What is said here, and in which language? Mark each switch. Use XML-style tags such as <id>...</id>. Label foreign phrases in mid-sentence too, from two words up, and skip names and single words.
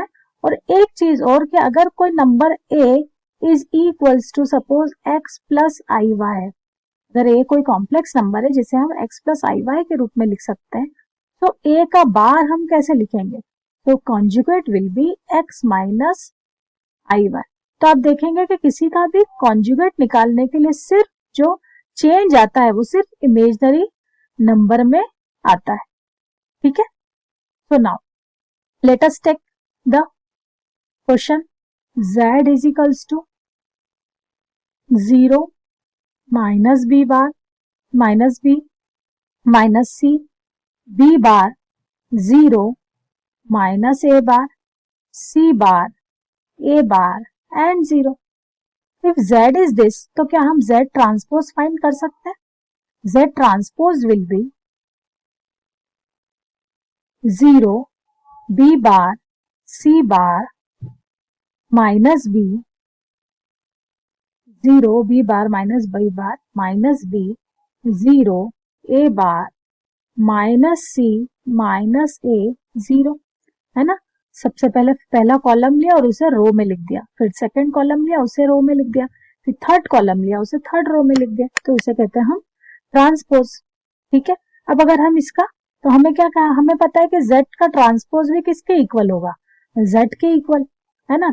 <hi>और एक चीज और कि अगर कोई नंबर a</hi> <en>is equals to suppose x plus i y,</en> <hi>अगर a कोई</hi> <en>complex number</en> <hi>है जिसे हम</hi> <en>x plus i y</en> <hi>के रूप में लिख सकते हैं, तो a का बार हम कैसे लिखेंगे, तो</hi> <en>conjugate will be x minus i y.</en> <hi>तो आप देखेंगे कि किसी का भी कॉन्जुगेट निकालने के लिए सिर्फ जो चेंज आता है वो सिर्फ</hi> <en>imaginary number</en> <hi>में आता है. ठीक है,</hi> <en>so now let us take the question. Z is equals to 0 minus B bar minus B minus C, B bar 0 minus A bar, C bar, A bar and 0. If Z is this,</en> <hi>तो क्या हम</hi> <en>Z transpose find</en> <hi>कर सकते हैं.</hi> <en>Z transpose will be 0 B bar C bar minus B 0 B bar minus B bar minus B 0 A bar minus C minus A 0,</en> <hi>है ना. सबसे पहले पहला कॉलम लिया और उसे रो में लिख दिया, फिर</hi> <en>second column</en> <hi>लिया उसे रो में लिख दिया, फिर</hi> <en>third column</en> <hi>लिया उसे</hi> <en>third row</en> <hi>में लिख दिया. तो इसे कहते हैं हम ट्रांसपोज. ठीक है, अब अगर हम इसका, तो हमें क्या कहा, हमें पता है कि Z का ट्रांसपोज भी किसके इक्वल होगा, Z के इक्वल, है ना.</hi>